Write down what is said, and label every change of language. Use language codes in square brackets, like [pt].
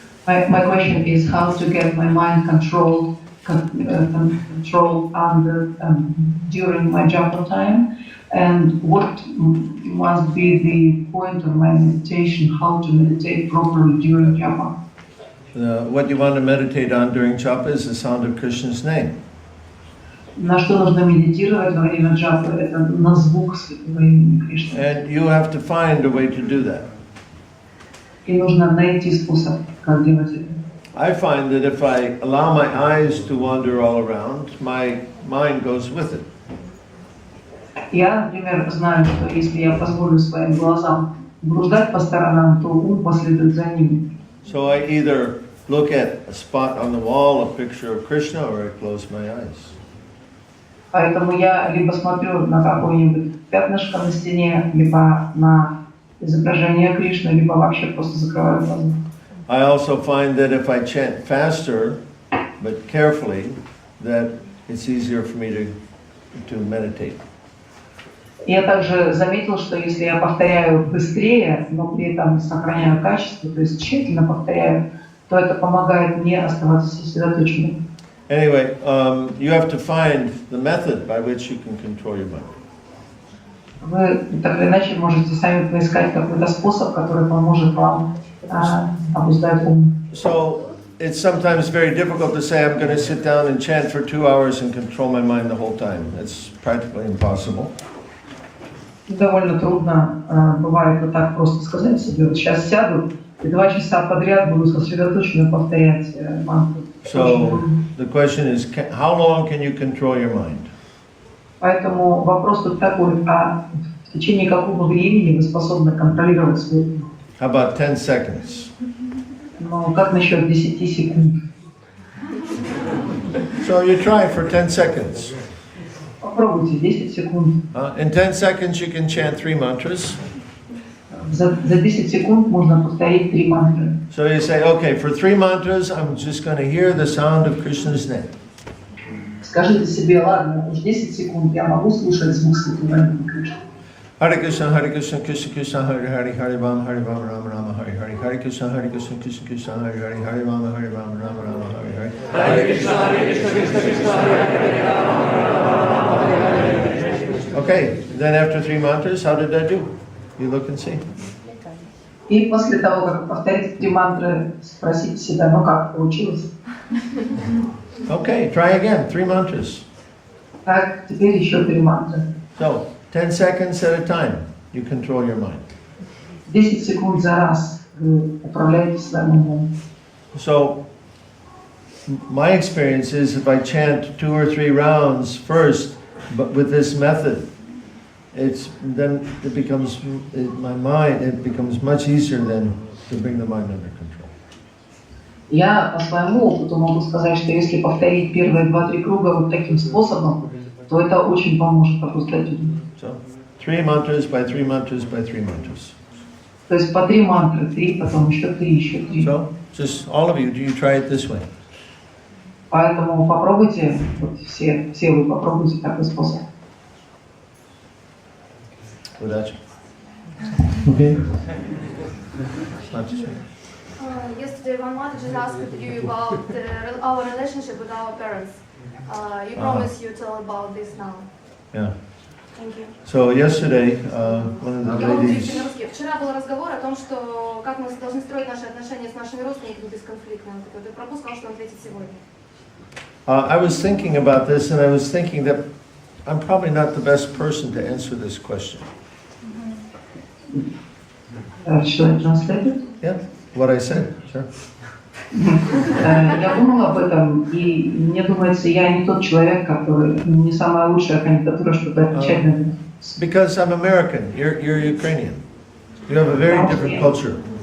[en] my question is how to get my mind controlled under during my japa time, and what must be the point of my meditation, how to meditate properly during japa. What you want to meditate on during japa is the sound of Krishna's name. [ru] На что нужно медитировать во время джапы? Это на звук святого имени Кришны. [en] And you have to find a way to do that. [ru] И нужно найти способ, как делать это. [en] I find that if I allow my eyes to wander all around, my mind goes with it. [ru] Я, например, знаю, что если я позволю своим глазам блуждать по сторонам, то ум последует за ними. [en] So I either look at a spot on the wall, a picture of Krishna, or I close my eyes. [ru] Поэтому я либо смотрю на какое-нибудь пятнышко на стене, либо на изображение Кришны, либо вообще просто закрываю глаза. [en] I also find that if I chant faster, but carefully, that it's easier for me to meditate. [ru] Я также заметил, что если я повторяю быстрее, но при этом сохраняю качество, то есть тщательно повторяю, то это помогает мне оставаться сосредоточенным. [en] Anyway, you have to find the method by which you can control your mind. [ru] Вы так или иначе можете сами поискать какой-то способ, который поможет вам обуздать ум. [en] So it's sometimes very difficult to say I'm going to sit down and chant for 2 hours and control my mind the whole time. It's practically impossible. [ru] Довольно трудно бывает вот так просто сказать себе, вот сейчас сяду и 2 часа подряд буду сосредоточенно повторять мантру. [en] So the question is, how long can you control your mind? [ru] Поэтому вопрос тут такой, а в течение какого времени вы способны контролировать свой ум? [en] How about 10 seconds? [ru] Ну, как насчет 10 секунд? [en] So you try for 10 seconds. [ru] Попробуйте 10 секунд. [en] In 10 seconds you can chant 3 mantras. [ru] За 10 секунд можно повторить 3 мантры. [en] So you say, okay, for 3 mantras, I'm just going to hear the sound of Krishna's name. [ru] Скажите себе, ладно, уж 10 секунд я могу слушать звук святого имени Кришны. [sa] Hare Krishna, Krishna Krishna, Hare Hare, Hare Rama, Rama Rama, Hare Hare, Hare Krishna, Krishna Krishna, Hare Hare, Hare Rama, Rama Rama, Hare Hare. Hare Krishna, Krishna Krishna, Hare Hare, Hare Rama. [en] Okay, then after 3 mantras, how did that do? You look and see. [ru] И после того, как повторите 3 мантры, спросите себя, ну как получилось? [en] Okay, try again, 3 mantras. [ru] Так, теперь еще 3 мантры. [en] So, 10 seconds at a time, you control your mind. [ru] 10 секунд за раз вы управляете своим умом. [en] So, my experience is if I chant 2 or 3 rounds first, but with this method, then it becomes much easier then to bring the mind under control. [ru] Я по своему опыту могу сказать, что если повторить первые 2-3 круга вот таким способом, то это очень поможет обуздать ум. [en] So, 3 mantras by 3 mantras by 3 mantras. [ru] То есть по 3 мантры, 3, потом еще 3, еще 3. [en] So, just all of you, do you try it this way? [ru] Поэтому попробуйте, вот все вы попробуйте такой способ. Задача. [en] Okay. Yesterday, one mother just asked you about our relationship with our parents. You promise you tell about this now. Yeah. Thank you. So yesterday, one of the [ru] Я могу [en] ladies. [ru] перевести на русский. Вчера был разговор о том, что как мы должны строить наши отношения с нашими родственниками бесконфликтно. Прабху сказал, что он ответит сегодня. [en] I was thinking about this, and I was thinking that I'm probably not the best person to answer this question. Should I translate it? Yeah, what I said, sure. [ru] Я думала об этом, и мне думается, я не тот человек, который не самая лучшая кандидатура, чтобы отвечать на это. [en] Because I'm American, you're Ukrainian. You have a very different culture.